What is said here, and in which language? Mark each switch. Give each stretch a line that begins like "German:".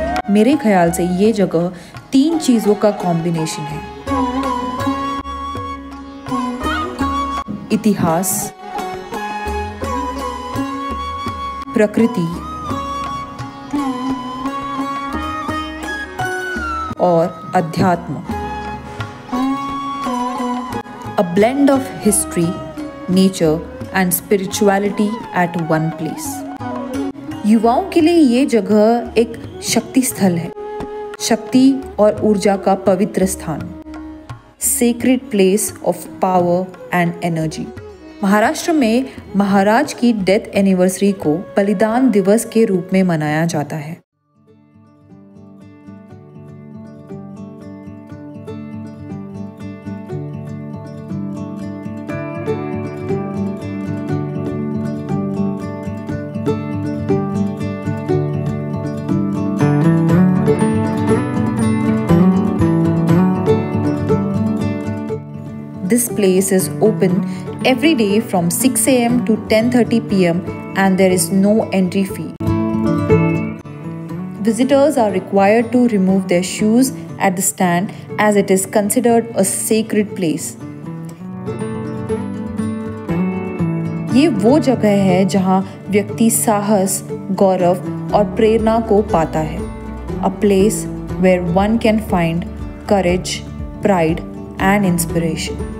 Hindi: मेरे ख्याल से ये जगह 3 चीजों का कॉम्बिनेशन है: इतिहास, प्रकृति और अध्यात्म।
English: A blend of history, nature and spirituality at one place.
Hindi: युवाओं के लिए ये जगह एक शक्ति स्थल है, शक्ति और ऊर्जा का पवित्र स्थान,
English: Sacred place of power and energy.
Hindi: Maharashtra में महाराज की डेथ एनिवर्सरी को बलिदान दिवस के रूप में मनाया जाता है।
English: This place is open every day from 6 a.m. to 10:30 p.m. and there is no entry fee. Visitors are required to remove their shoes at the stand as it is considered a sacred place.
Hindi: ये वो जगह है जहाँ व्यक्ति साहस, गौरव और प्रेरणा को पाता है.
English: A place where one can find courage, pride and inspiration.